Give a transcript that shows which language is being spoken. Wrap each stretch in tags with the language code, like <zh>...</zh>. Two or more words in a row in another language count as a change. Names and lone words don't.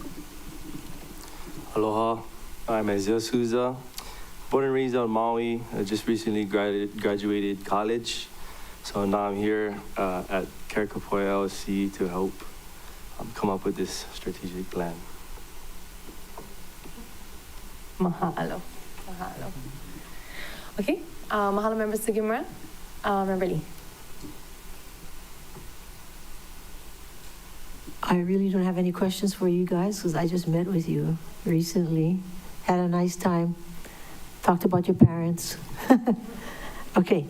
<en>Aloha, I'm Isaiah Souza. Born and raised on Maui. I just recently graduated college. So now I'm here at Karakapoa LLC to help come up with this strategic plan. Mahalo. Mahalo. Okay. Mahalo, Member Sugimura. Member Lee. I really don't have any questions for you guys because I just met with you recently. Had a nice time. Talked about your parents. Okay.</en>